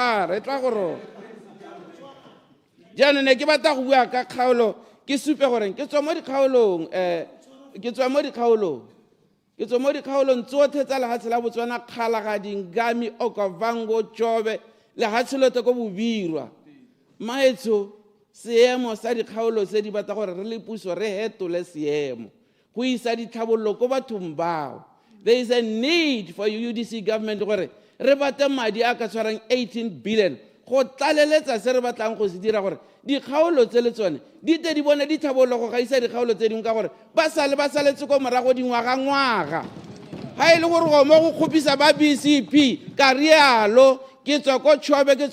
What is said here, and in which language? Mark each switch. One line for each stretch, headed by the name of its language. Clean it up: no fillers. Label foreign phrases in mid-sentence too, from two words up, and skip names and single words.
Tswana: jaanong ne ke batla go bua ka kgaolo ke supe gore ke tswa mo dikgaolong tsotlhe tsa lehatshe la Botswana Kgalagading Ngami Okavango Tsobe lehatshe lotlhe ko Bobirwa maetso seemo sa dikgaolo se di batla gore re le puso re hetole seemo go isa ditlhabololo ko bathong bao.
English: There is a need for UDC government
Tswana: gore re bate madi a ka tshwarang 18 billion go tlaleletsa se re batlang go se dira gore dikgaolo tse le tsone di te di bone di tlhabololo go gaisa dikgaolo tse dingwe ka gore ba saletse ko morago dingwaga ga e le gore go mo go kgopisa ba BCP ka rialo ke tswa ko Tsobe ke